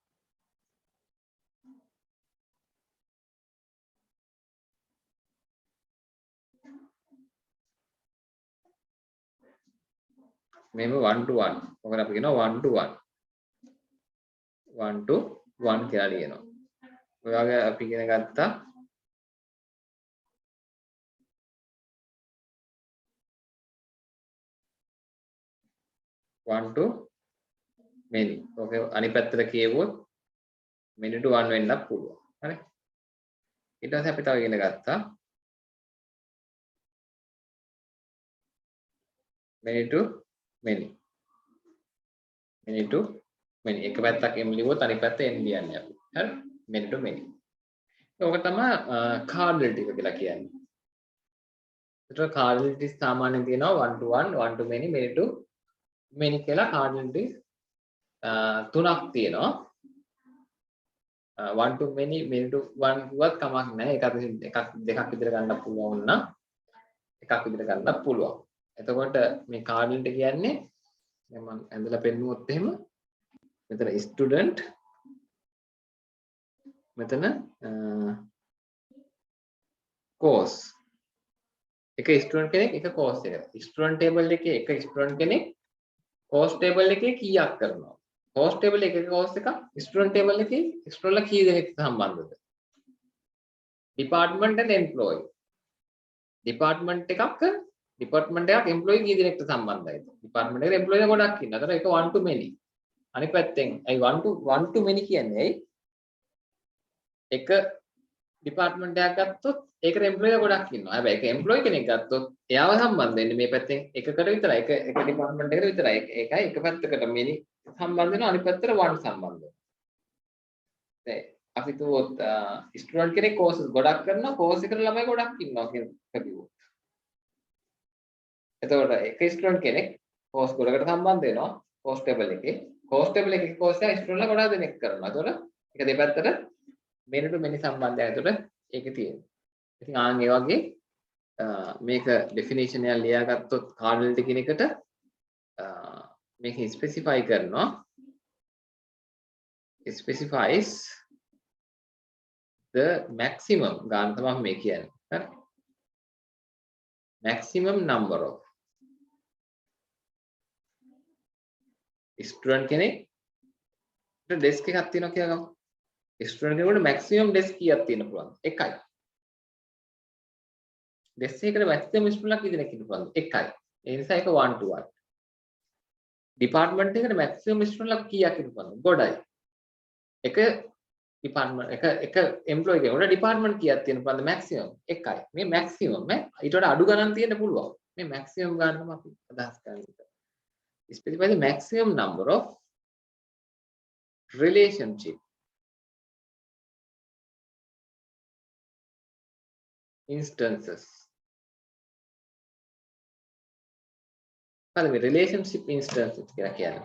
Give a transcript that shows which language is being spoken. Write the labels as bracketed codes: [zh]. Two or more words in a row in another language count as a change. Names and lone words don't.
[si] මෙහෙම [en] 1 to 1. [si] ඔකට අපි කියනවා [en] 1 to 1. 1 to 1 [si] කියලා ලියනවා. ඔය වගේ අපි ඉගෙන ගත්තා [en] one to many. [si] ඔක අනිත් පැත්තට කියවුවොත් [en] many to one [si] වෙන්නත් පුළුවන්. හරි. ඊට පස්සේ අපි තව ඉගෙන ගත්තා [en] many to many. many to many. [si] එක පැත්තක් m ලියුවොත් අනිත් පැත්ත n ලියන්නේ අපි. හරි. [en] many to many. [si] ඕක තමයි cardinality එක කියලා කියන්නේ. ඒතර cardinality සාමාන්‍යයෙන් තියෙනවා [en] 1 to 1, 1 to many, many to many [si] කියලා cardinality තුනක් තියෙනවා. [en] 1 to many, many to 1 [si] කිව්වත් කමක් නැහැ. එකක් දෙකක් විතර ගන්න පුළුවන් නම් එකක් විතර ගන්නත් පුළුවන්. එතකොට මේ cardinality කියන්නේ දැන් මම ඇඳලා පෙන්නුවොත් එහෙම මෙතන student මෙතන course එක student කෙනෙක් එක course එක. [en] student table [si] එකේ එක student කෙනෙක් [en] course table [si] එකේ කීයක් කරනවා. [en] course table [si] එකේ course එකක් [en] student table [si] එකේ student ලා කී දෙනෙක් සම්බන්ධද? [en] department and employee. [si] department එකක් employee කී දෙනෙක්ට සම්බන්ධයිද? department එකේ employee ගොඩක් ඉන්නවා. ඒතර ඒක [en] 1 to many. [si] අනිත් පැත්තෙන් අයි [en] 1 to many [si] කියන්නේ ඇයි? එක department එකක් ගත්තොත් ඒකට employee ගොඩක් ඉන්නවා. හැබැයි ඒක employee කෙනෙක් ගත්තොත් එයාව සම්බන්ධ වෙන්නේ මේ පැත්තෙන් එකකට විතරයි. එක department එකකට විතරයි. ඒකයි එක පැත්තකට many සම්බන්ධ වෙනවා අනිත් පැත්තට one සම්බන්ධ වෙනවා. අපි තුවොත් ස්ටුඩන්ට් කෙනෙක් කෝසස් ගොඩක් කරනවා කෝස් එකට ළමයි ගොඩක් ඉන්නවා කියලා කිව්වොත්. එතකොට එක ස්ටුඩන්ට් කෙනෙක් කෝස් ගොඩකට සම්බන්ධ වෙනවා [en] course table [si] එකේ. [en] course table [si] එකේ කෝස් එක ස්ටුඩන්ට්ලා ගොඩක් දෙනෙක් කරනවා. එතකොට ඒක දෙපැත්තට [en] many to many [si] සම්බන්ධයක් එතකොට ඒකේ තියෙනවා. ඉතින් ආන් ඒ වගේ මේක ඩෙෆිනිෂන් එක ලියාගත්තොත් කාඩිනලිටි කියන එකට මේක ස්පෙસિෆයි කරනවා. [en] specifies the maximum [si] ගාන තමයි මේ කියන්නේ. හරි. [en] maximum number of student [si] කෙනෙක් desk එකක් තියෙනවා කියලා ගමු. student කෙනෙකුට maximum desk කීයක් තියෙන්න පුළුවන්? එකයි. desk එකකට maximum student කී දෙනෙක් ඉන්න පුළුවන්ද? එකයි. ඒ නිසා ඒක [en] 1 to 1. [si] department එකකට maximum student කීයක් ඉන්න පුළුවන්ද? ගොඩයි. එක department එක employee කෙනෙකුට department කීයක් තියෙන්න පුළුවන්ද? maximum එකයි. මේ maximum ඊට වඩා අඩු ගණන් තියෙන්න පුළුවන්. මේ maximum ගන්න තමයි අපි අදහස් කරන්නේ. [en] Specify the maximum number of relationship instances. [si] හරි [en] relationship instances [si] කියලා කියන්නේ.